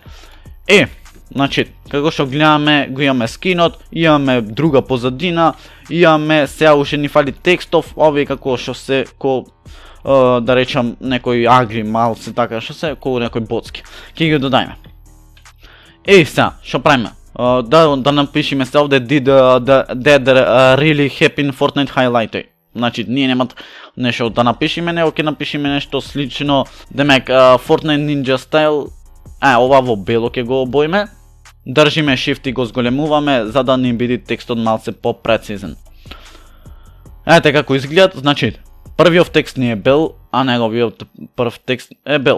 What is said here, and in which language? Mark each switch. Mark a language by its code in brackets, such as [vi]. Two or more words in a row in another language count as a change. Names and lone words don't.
[mk] Значи, како што гледаме, го имаме скинот, имаме друга позадина, имаме сега уште ни фали текстов, овие како што се, да речам некој агри малце, така што се, како некој боцки. Ќе ги додајме. Сега, што правиме? Да напишеме се овде [en] Did really happen Fortnite highlight. [mk] Значи, ние немат нешто да напишеме, него ќе напишеме нешто слично, демек [en] Fortnite Ninja Style, [mk] ова во бело ќе го обоиме. Држиме Shift и го зголемуваме, за да ни биде текстот малце по-прецизен. Ете како изгледат, значи, првиот текст ни е бел, а неговиот прв текст е бел.